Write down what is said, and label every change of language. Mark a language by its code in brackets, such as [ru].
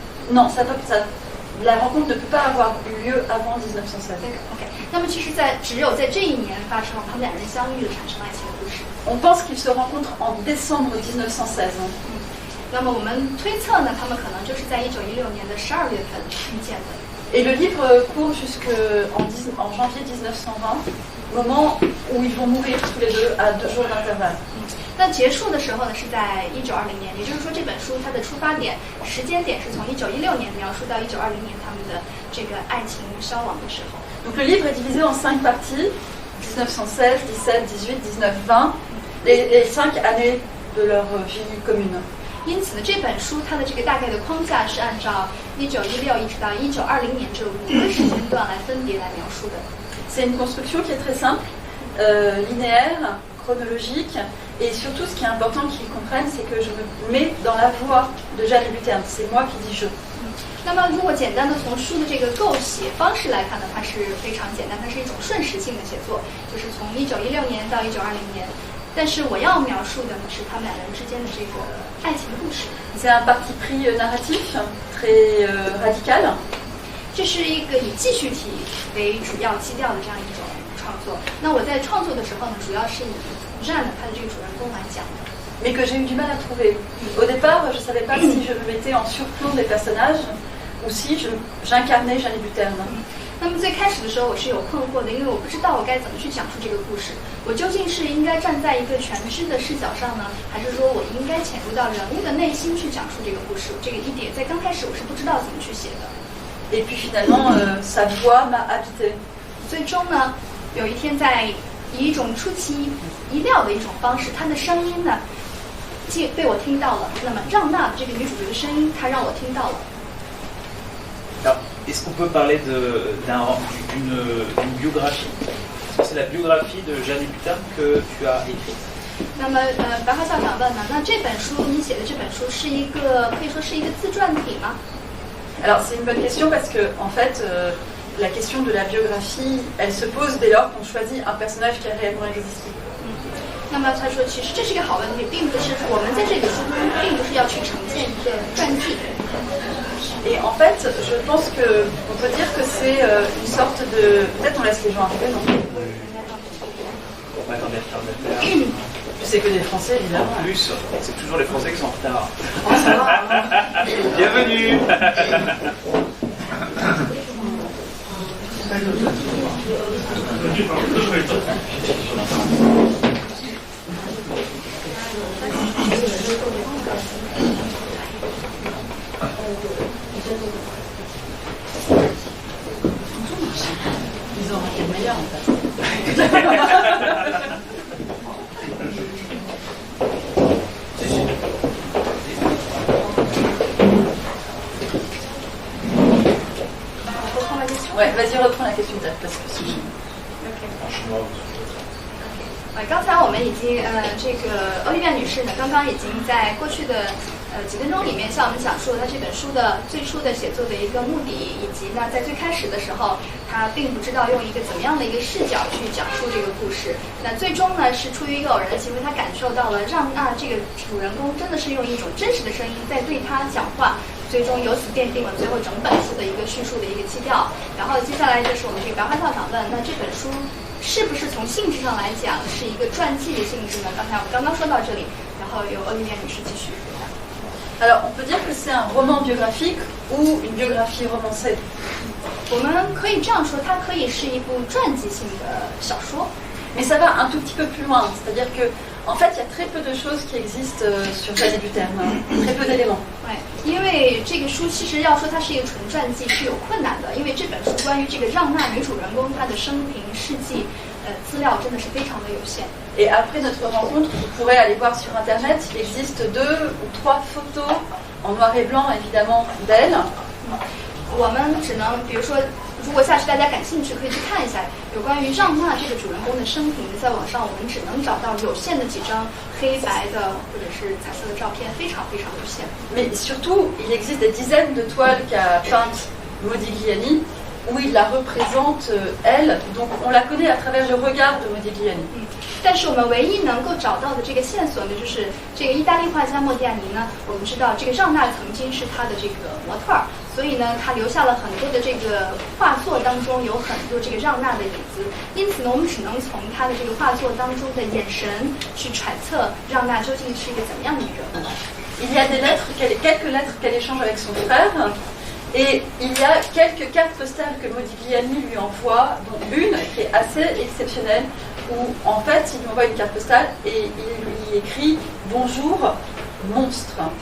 [fr] Non, la rencontre ne peut pas avoir eu lieu avant 1916. [zh] OK， 那么其实只有在这一年发生，他们两人相遇了，产生爱情的故事。 [fr] On pense qu'ils se rencontrent en décembre 1916. [zh] 那么我们推测呢，他们可能就是在1916年的12月份遇见的。 [fr] Et le livre court jusqu'en janvier 1920, moment où ils vont mourir tous les deux à 2 jours d'intervalle. [zh] 那结束的时候呢，是在1920年，也就是说这本书它的出发点时间点是从1916年描述到1920年他们的这个爱情消亡的时候。 [fr] Donc le livre est divisé en 5 parties, 1916, 17, 18, 19, 20, les 5 années de leur vie commune. [zh] 因此呢，这本书它的这个大概的框架是按照1916一直到1920年这5个时间段来分别来描述的。 [fr] C'est une construction qui est très simple, linéaire, chronologique, et surtout ce qui est important qu'ils comprennent, c'est que je me mets dans la voix de Jeanne Hébuterne, c'est moi qui dis je. [zh] 那么如果简单的从书的这个构写方式来看呢，它是非常简单，它是一种顺时性的写作，就是从1916年到1920年。但是我要描述的呢是他们两人之间的这个爱情的故事。 [fr] C'est un parti pris narratif très radical. [zh] 这是一个以记叙体为主要基调的这样一种创作。那我在创作的时候呢，主要是以Jeanne他的这个主人公来讲的。 [fr] Mais que j'ai eu du mal à trouver. Au départ, je ne savais pas si je me mettais en surplomb des personnages ou si j'incarnais Jeanne Hébuterne. [zh] 那么最开始的时候我是有困惑的，因为我不知道我该怎么去讲述这个故事。我究竟是应该站在一个全知的视角上呢，还是说我应该潜入到人物的内心去讲述这个故事？这个一点在刚开始我是不知道怎么去写的。 [fr] Et puis finalement, sa voix m'a habité. [zh] 最终呢，有一天在以一种出其意料的一种方式，她的声音呢，被我听到了。那么让娜这个女主角的声音，她让我听到了。 [fr] est-ce qu'on peut parler d'une biographie? Est-ce que c'est la biographie de Jeanne Hébuterne que tu as écrite? [zh] 那么白花校长问呢，那这本书你写的这本书是一个可以说是一个自传体吗？ [fr] Alors c'est une bonne question parce que en fait la question de la biographie elle se pose dès lors qu'on choisit un personnage qui a réellement existé. [zh] 那么他说，其实这是一个好问题，并不是我们在这个书中并不是要去呈现一个传记。 [fr] Et en fait, je pense qu'on peut dire que c'est une sorte de... Peut-être on laisse les gens arriver, non? Attendez, retardataire. C'est que des Français, évidemment. En plus, c'est toujours les Français qui sont en retard. Oh, ça va. Bienvenue. Ils ont raté le meilleur en fait. Ouais, vas-y, reprends la question peut-être parce que si. [zh] 刚才我们已经这个欧丽莎女士呢，刚刚已经在过去的几分钟里面向我们讲述了她这本书的最初的写作的一个目的，以及呢在最开始的时候，她并不知道用一个怎么样的一个视角去讲述这个故事。那最终呢是出于一个偶然的行为，她感受到了让娜这个主人公真的是用一种真实的声音在对她讲话。最终由此奠定了最后整本书的一个叙述的一个基调。然后接下来就是我们这个白花校长问，那这本书是不是从性质上来讲是一个传记的性质呢？刚才我们刚刚说到这里，然后由欧丽莎女士继续。 [fr] Alors, on peut dire que c'est un roman biographique ou une biographie romancée. [zh] 我们可以这样说，它可以是一部传记性的小说。 [fr] Mais ça va un tout petit peu plus loin, c'est-à-dire que en fait, il y a très peu de choses qui existent sur Jeanne Hébuterne, très peu d'éléments. [zh] 因为这个书其实要说它是一个纯传记是有困难的，因为这本书关于这个让娜女主人公她的生平事迹，资料真的是非常的有限。 [fr] Et après notre rencontre, vous pourrez aller voir sur internet, il existe 2 ou 3 photos en noir et blanc évidemment d'elle. [zh] 我们只能，比如说，如果下次大家感兴趣，可以去看一下有关于让娜这个主人公的生平，在网上我们只能找到有限的几张黑白的或者是彩色的照片，非常非常有限。 [fr] Mais surtout, il existe des dizaines de toiles qu'a peintes Modigliani où il la représente elle, donc on la connaît à travers le regard de Modigliani. [zh] 但是我们唯一能够找到的这个线索呢，就是这个意大利画家莫迪亚尼呢，我们知道这个让娜曾经是他的这个模特儿，所以呢，他留下了很多的这个画作当中有很多这个让娜的影子，因此呢，我们只能从他的这个画作当中的眼神去揣测让娜究竟是一个怎么样的一个人物。 [fr] Il y a des lettres, quelques lettres qu'elle échange avec son frère, et il y a quelques cartes postales que Modigliani lui envoie, dont une qui est assez exceptionnelle, où en fait il lui envoie une carte postale et il lui écrit Bonjour, monstre.